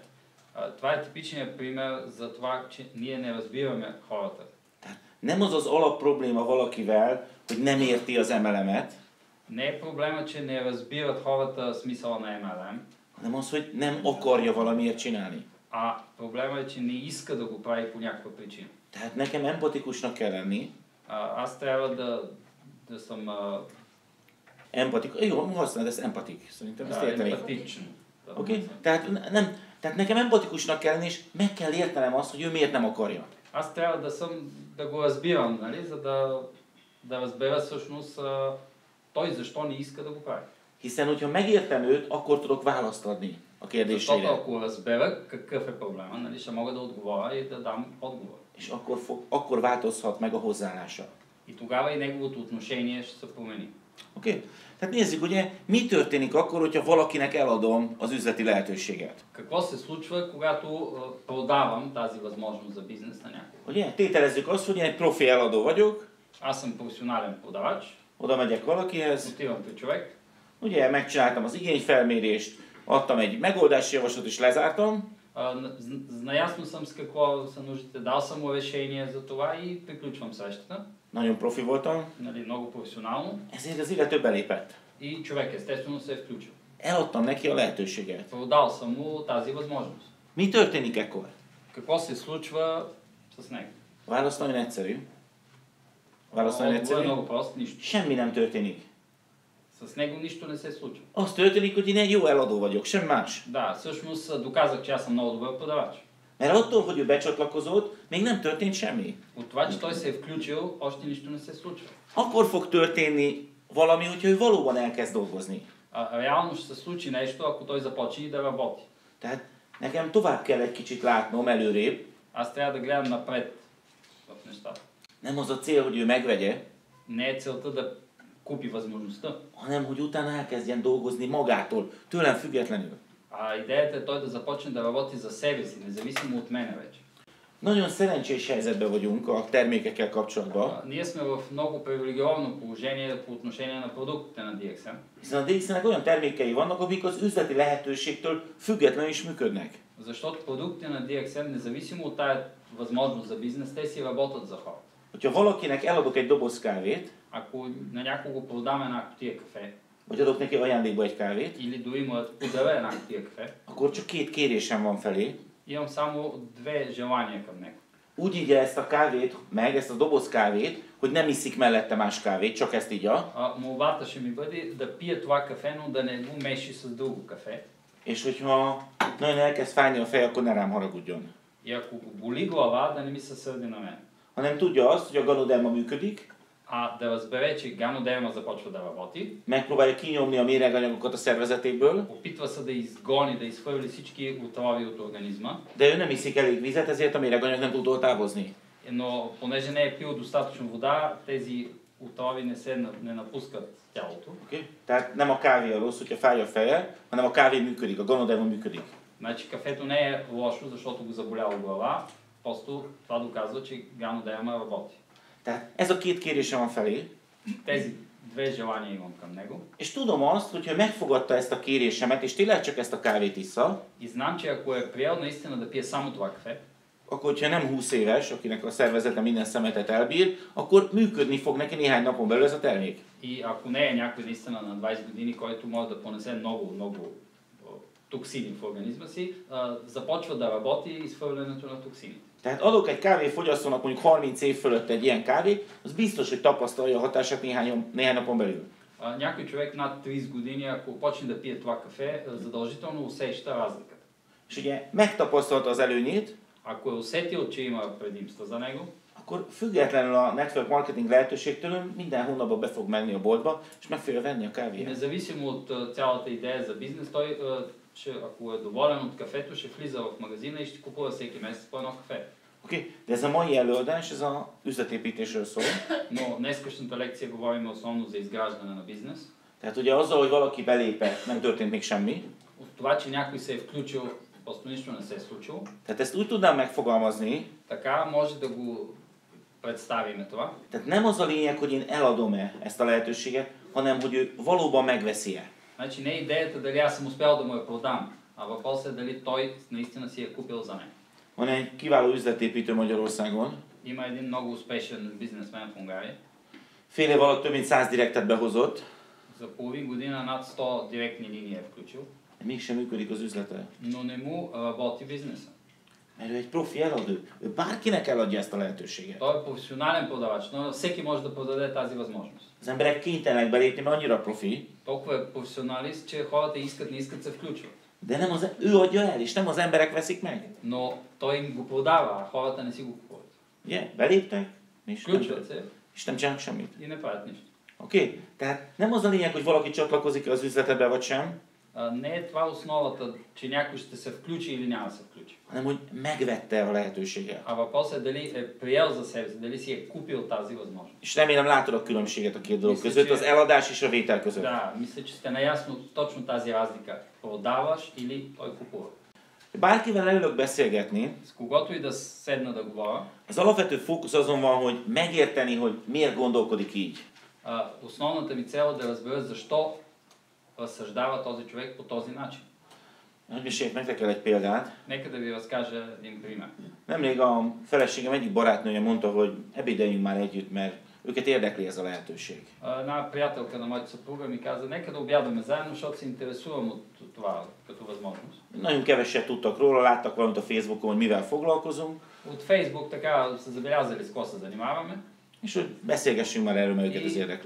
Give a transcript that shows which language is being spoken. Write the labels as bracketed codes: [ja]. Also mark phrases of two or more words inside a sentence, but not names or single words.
[bg] Това е типичният пример за това, че ние не разбираме хората. [hu] Tehát nem az az alapprobléma valakivel, hogy nem érti az MLM-et, [bg] Не е проблема, че не разбират хората смисъла на MLM, [hu] hanem az, hogy nem akarja valamiért csinálni. [bg] проблема е, че не иска да го прави по някаква причина. [hu] Tehát nekem empatikusnak kell lenni. [bg] Аз трябва да съм [hu] Jó, használod ezt empatik. Szerintem ezt érteni. [bg] емпатичен. [hu] Oké? Tehát nekem empatikusnak kell lenni, és meg kell értenem azt, hogy ő miért nem akarja. [bg] Аз трябва да го разбирам, нали, за да разбера всъщност той защо не иска да го прави. [hu] Hiszen, hogyha megértem őt, akkor tudok választ adni a [bg] Защото [hu] kérdésére. [bg] ако разбера какъв е проблема, нали, ще мога да отговоря и да дам отговор. [hu] És akkor változhat meg a hozzáállása. [bg] И тогава и неговото отношение ще се промени. [hu] Oké? Tehát nézzük, ugye, mi történik akkor, hogyha valakinek eladom az üzleti lehetőséget. [bg] Какво се случва, когато продавам тази възможност за бизнес на някого? [hu] Ugye, tételezzük azt, hogy én egy profi eladó vagyok, [bg] Аз съм професионален продавач, [hu] oda megyek valakihez, [bg] отивам при човек, [hu] ugye, megcsináltam az igényfelmérést, adtam egy megoldási javaslatot és lezártam, [bg] наясно съм с какво са нуждите, дал съм му решение за това и приключвам срещата. [hu] nagyon profi voltam, [bg] Нали, много професионално. [hu] ezért az illető belépett. [bg] И човек естествено се е включил. [hu] Eladtam neki a lehetőséget. [bg] Продал съм му тази възможност. [hu] Mi történik ekkor? [bg] Какво се случва с него? [hu] A válasz nagyon egyszerű. A válasz nagyon [bg] Отговорът е [hu] egyszerű. [bg] много прост, нищо. [hu] Semmi nem történik. [bg] С него нищо не се случва. [hu] Az történik, hogy én egy jó eladó vagyok, sem más. [bg] Да, всъщност доказах, че аз съм много добър продавач. [hu] Mert attól, hogy ő becsatlakozott, még nem történt semmi. [bg] От това, че той се е включил, още нищо не се случва. [hu] Akkor fog történni valami, hogyha ő valóban elkezd dolgozni. [bg] Реално ще се случи нещо, ако той започне да работи. [hu] Tehát nekem tovább kell egy kicsit látnom előrébb. [bg] Аз трябва да гледам напред в нещата. [hu] Nem az a cél, hogy ő megvegye, [bg] Не е целта да купи възможността. [hu] hanem hogy utána elkezdjen dolgozni magától, tőlem függetlenül. [bg] Идеята е той да започне да работи за себе си, независимо от мене вече. [hu] Nagyon szerencsés helyzetben vagyunk a termékekkel kapcsolatban, [bg] Ние сме в много привилегировано положение по отношение на продуктите на DXM. [hu] hiszen a DXN-nek olyan termékei vannak, amik az üzleti lehetőségtől függetlenül is működnek. [bg] Защото продуктите на DXM, независимо от тая възможност за бизнес, те си работят за хората. [hu] Hogyha valakinek eladok egy doboz kávét, [bg] Ако на някого продам една кутия кафе, [hu] vagy adok neki ajándékba egy kávét, [bg] или дори му подаря една кутия кафе, [hu] akkor csak két kérésem van felé. [bg] имам само две желания към него. [hu] Úgy igye ezt a kávét meg, ezt a doboz kávét, hogy nem iszik mellette más kávét, csak ezt igya. [bg] Молбата ще ми бъде да пия това кафе, но да не го меши с друго кафе. [hu] És hogyha nagyon elkezd fájni a fej, akkor ne rám haragudjon. [bg] И ако го боли глава, да не ми се сърди на мен. [hu] Hanem tudja azt, hogy a ganoderma működik, [bg] Да разбере, че ганодерма започва да работи, [hu] megpróbálja kinyomni a méreganyagokat a szervezetéből, [bg] опитва се да изгони, да изхвърли всички отрови от организма, [hu] de ő nem iszik elég vizet, ezért a méreganyag nem tud távozni. [bg] но понеже не е пил достатъчно вода, тези отрови не напускат тялото. [hu] Okay? Tehát nem a kávé a rossz, hogyha fáj a feje, hanem a kávé működik, a ganoderma működik. [bg] Значи кафето не е лошо, защото го заболява глава, просто това доказва, че ганодерма работи. [hu] Tehát ez a két kérésem van felé, [bg] Тези две желания имам към него. [hu] és tudom azt, hogyha megfogadta ezt a kérésemet, és tényleg csak ezt a kávét issza, [bg] И знам, че ако е приел наистина да пие само това кафе, [hu] akkor, hogyha nem 20 éves, akinek a szervezete minden szemetet elbír, akkor működni fog neki néhány napon belül ez a termék. [bg] и ако не е някой наистина на 20 години, който може да понесе много токсини в организма си, започва да работи изхвърлянето на токсините. [hu] Tehát adok egy kávéfogyasztónak mondjuk 30 év fölött egy ilyen kávét, az biztos, hogy tapasztalja a hatását néhány napon belül. [bg] Някой човек над 30 години, ако почне да пие това кафе, задължително усеща разликата. [hu] És ugye megtapasztalta az előnyét, [bg] Ако е усетил, че има предимства за него, [hu] akkor függetlenül a [en] network marketing [hu] lehetőségtől minden hónapban be fog menni a boltba, és meg fogja venni a kávéját. [bg] независимо от цялата идея за бизнес, той, ако е доволен от кафето, ще влиза в магазина и ще купува всеки месец по едно кафе. [hu] Oké? De ez a mai előadás, ez a üzletépítésről szól. [bg] Но днескашната лекция говорим основно за изграждане на бизнес. [hu] Tehát ugye azzal, hogy valaki belépett, nem történt még semmi. [bg] От това, че някой се е включил, просто нищо не се е случило. [hu] Tehát ezt úgy tudnám megfogalmazni, Така може да го представим това. tehát nem az a lényeg, hogy én eladom-e ezt a lehetőséget, hanem hogy ő valóban megveszi-e. [bg] Значи не е идеята дали аз съм успял да му я продам, а въпросът е дали той наистина си е купил за мен. [hu] Van egy kiváló üzletépítő Magyarországon. [bg] Има един много успешен бизнесмен в Унгария. [hu] Fél év alatt több mint 100 direktet behozott, [bg] За половин година над 100 директни линии е включил, [hu] de mégsem működik az üzlete. [bg] но не му работи бизнеса. [hu] Mert ő egy profi eladó. Ő bárkinek eladja ezt a lehetőséget. [bg] Той е професионален продавач, но всеки може да продаде тази възможност. [hu] Az emberek kénytelenek belépni, mert annyira profi, [bg] Толкова е професионалист, че хората искат, не искат се включват. [hu] de nem az, ő adja el, és nem az emberek veszik meg. [bg] Но той им го продава, а хората не си го купуват. [hu] Ugye? Beléptek, [bg] Включват се [hu] és nem csinálnak semmit. [bg] и не правят нищо. [hu] Oké? Tehát nem az a lényeg, hogy valaki csatlakozik az üzletedbe vagy sem, Не е това основата, че някой ще се включи или няма да се включи. hanem hogy megvette a lehetőséget. А въпросът е дали е приел за себе си, дали си е купил тази възможност. És remélem látod a különbséget a két dolog Viszont között, az ugye- eladás és a vétel között. [bg] Да, мисля, че сте наясно точно тази разлика. Продаваш или той купува. [hu] Bárkivel leülök beszélgetni, [bg] С когото и да седна да говоря, [hu] az alapvető fókusz azon van, hogy megérteni, hogy miért gondolkodik így. [bg] основната ми цел е да разбера защо разсъждава този човек по този начин. [hu] Hogy meséljek nektek el egy példát. [bg] Нека да ви разкажа един пример. [hu] Nemrég a feleségem egyik barátnője mondta, hogy ebédeljünk már együtt, mert őket érdekli ez a lehetőség. [bg] Една приятелка на моята съпруга ми каза, нека да обядаме заедно, защото се интересувам от това като възможност. [hu] Nagyon keveset tudtak róla, láttak valamit a Facebookon, hogy mivel foglalkozunk, [bg] От Фейсбук така са забелязали с какво се занимаваме [hu] és hogy beszélgessünk már erről, mert őket ez [bg] и [hu] érdekli.